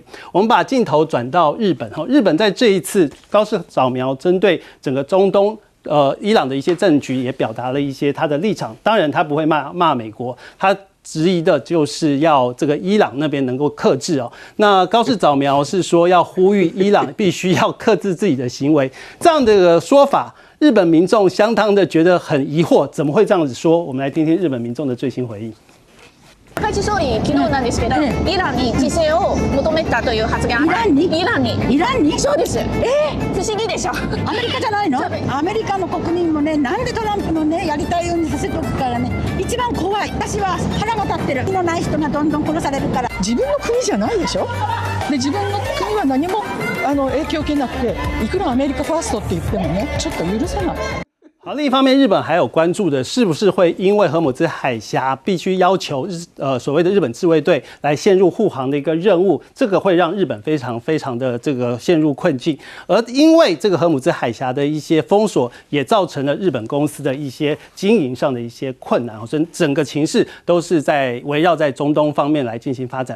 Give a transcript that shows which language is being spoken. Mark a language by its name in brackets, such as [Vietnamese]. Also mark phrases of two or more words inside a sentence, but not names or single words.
[Chinese] 我们把镜头转到日本，日本在这一次高市早苗针对整个中东伊朗的一些政局也表达了一些他的立场，当然他不会骂美国，他质疑的就是要这个伊朗那边能够克制哦。那高市早苗是说要呼吁伊朗必须要克制自己的行为，这样的说法，日本民众相当的觉得很疑惑，怎么会这样子说？我们来听听日本民众的最新回应。 [Japanese] 海地総理、昨日なんですけど、イランに自制を求めたという発言。イランにそうです。不思議でしょ。アメリカじゃないの？アメリカの国民もね、なんでトランプのねやりたいようにさせておくからね、一番怖い。私は腹が立ってる。気のない人がどんどん殺されるから。自分の国じゃないでしょ。で自分の国は何も影響を受けなくて、いくらアメリカファーストって言ってもね、ちょっと許せない。 [Chinese] 好，另一方面，日本还有关注的是不是会因为荷姆兹海峡必须要求所谓的日本自卫队来陷入护航的一个任务，这个会让日本非常非常的这个陷入困境。而因为这个荷姆兹海峡的一些封锁，也造成了日本公司的一些经营上的一些困难，所以整个情势都是在围绕在中东方面来进行发展。